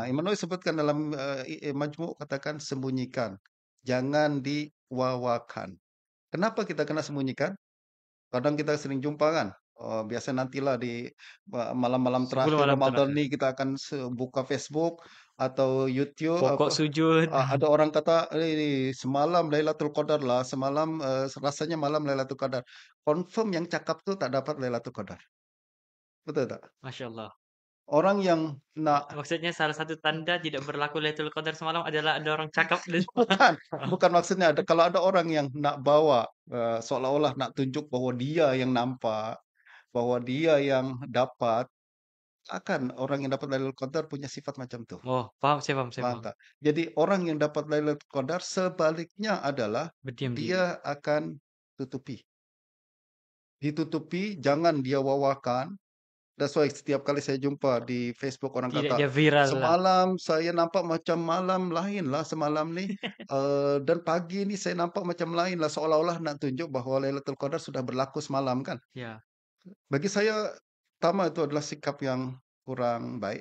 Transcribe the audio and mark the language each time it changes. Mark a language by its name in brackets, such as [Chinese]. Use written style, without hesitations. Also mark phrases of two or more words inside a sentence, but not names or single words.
[Malay] Imam Nawawi sebutkan dalam, Majmu' katakan sembunyikan, jangan diwawakan. Kenapa kita kena sembunyikan? Kadang kita sering jumpa kan, biasa nantilah di malam-malam 10 terakhir malam Ramadan terakhir. nih kita akan buka Facebook atau YouTube Pokok apa, sujud. ada orang kata, semalam Lailatul Qadar lah, semalam, rasanya malam Lailatul Qadar." Confirm yang cakap tuh tak dapat Lailatul Qadar, betul tak? Masya Allah. Orang yang nak Maksudnya salah satu tanda tidak berlaku Lailatul Qadar semalam adalah ada orang cakap di bukan bukan maksudnya kalau ada orang yang nak bawa, seolah-olah nak tunjuk bahwa dia yang nampak, bahwa dia yang dapat. Akan orang yang dapat Lailatul Qadar punya sifat macam tuh, Oh, paham, saya paham, saya paham paham. tak? Jadi orang yang dapat Lailatul Qadar sebaliknya adalah Berdiam diri. dia akan tutupi. Ditutupi, jangan dia wawakan. [English] That's why [Malay] setiap kali saya jumpa di Facebook orang Tidak kata, dia viral lah. "Semalam saya nampak macam malam lain lah semalam ni, dan pagi ni saya nampak macam lain lah." Seolah-olah nak tunjuk bahawa Lailatul Qadar sudah berlaku semalam kan. Ya, Bagi saya, pertama itu adalah sikap yang kurang baik.